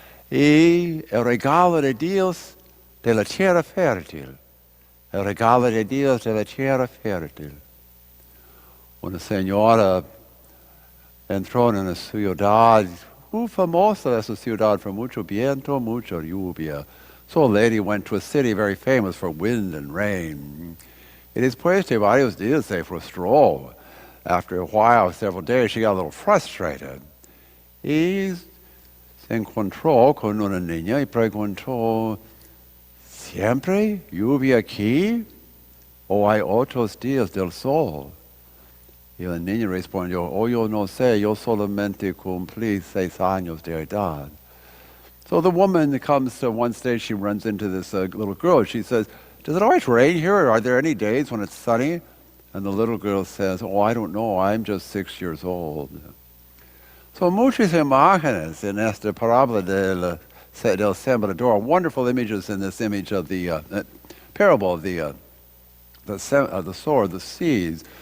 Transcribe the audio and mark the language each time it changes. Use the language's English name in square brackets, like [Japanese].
[Spanish] Y el regalo de Dios de la tierra fértil. El regalo de Dios de la tierra fértil. Una señora entró en una ciudad muy famosa, esa ciudad, for mucho viento, mucha lluvia. [English] So a lady went to a city very famous for wind and rain. [Spanish] Y después de varios días se frustró. [English] After a while, several days, she got a little frustrated. [Spanish] Y se encontró con una niña y preguntó, ¿siempre lluvia aquí? ¿O hay otros días del sol? Y la niña respondió, yo no sé, yo solamente cumplí 6 años de edad. [English] So the woman comes to one stage, she runs into this little girl. She says, does it always rain here? Or are there any days when it's sunny? And the little girl says, I don't know, I'm just 6 years old. So [Spanish] muchas imágenes en esta parábola del sembrador, [English] wonderful images in this image of the parable of the sower, the seeds.